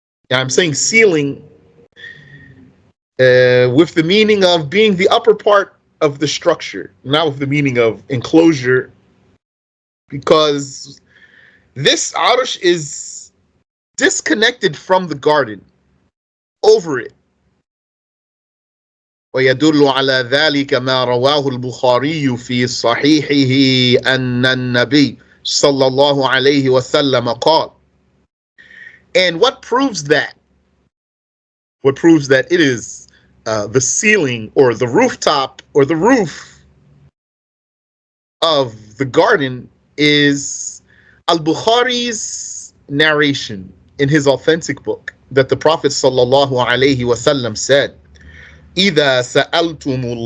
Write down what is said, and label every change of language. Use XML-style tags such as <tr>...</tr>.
<en>Now, I'm saying ceiling with the meaning of being the upper part of the structure, not with the meaning of enclosure, because this Arsh is disconnected from the garden, over it.</en> <ar>ويدل على ذلك ما رواه البخاري في صحيحه أن النبي صلى الله عليه وسلم قال.</ar> <en>And what proves that? What proves that it is the ceiling or the rooftop or the roof of the garden is Al-Bukhari's narration in his authentic book that the Prophet sallallahu alaihi wasallam said,</en> <ar>إِذَا سَأَلْتُمُ</ar>